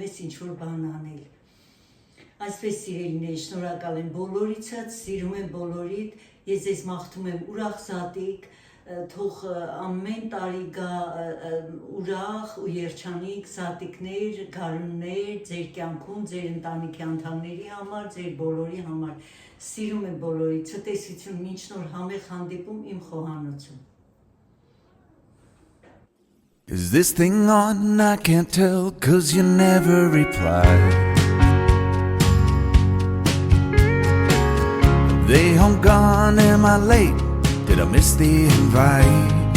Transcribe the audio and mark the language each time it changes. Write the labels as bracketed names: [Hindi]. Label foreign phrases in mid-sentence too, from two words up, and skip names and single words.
[Armenian] ես ինչ-որ բան անել։ Այսպես սիրելիներ, շնորհակալ եմ բոլորիցդ, սիրում եմ բոլորիդ, ես ձեզ մաղթում եմ ուրախ զատիկ, թող ամեն տարի գա ուրախ ու երջանիկ զատիկներ, գարուններ ձեր կյանքում, ձեր ընտանիքի անդամների համար, ձեր բոլորի համար։ Սիրում եմ բոլորիդ, ցտեսություն, մինչ նոր համեղ հանդիպում իմ խոհանոցում։ [English] Is this thing on? I can't tell, 'cause you never replied. Are they home gone? Am I late? Did I miss the invite?